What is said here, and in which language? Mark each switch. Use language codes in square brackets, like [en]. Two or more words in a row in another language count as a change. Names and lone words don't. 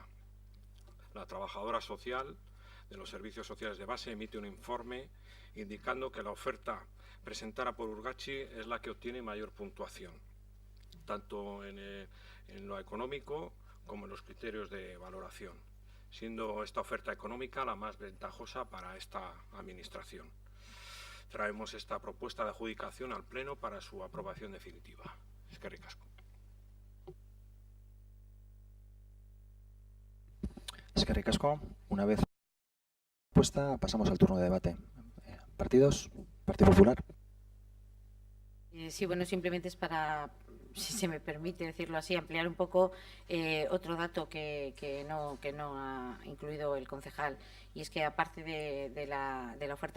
[es] La trabajadora social de los servicios sociales de base emite un informe indicando que la oferta presentada por Urgatzi es la que obtiene mayor puntuación, tanto en lo económico como en los criterios de valoración, siendo esta oferta económica la más ventajosa para esta administración. Traemos esta propuesta de adjudicación al Pleno para su aprobación definitiva. [eu] Eskerrik asko. Eskerrik asko. [es] Una vez propuesta, pasamos al turno de debate. ¿Partidos? ¿Partido Popular? Sí, bueno, simplemente es para, si se me permite decirlo así, ampliar un poco otro dato que no ha incluido el concejal, y es que aparte de la oferta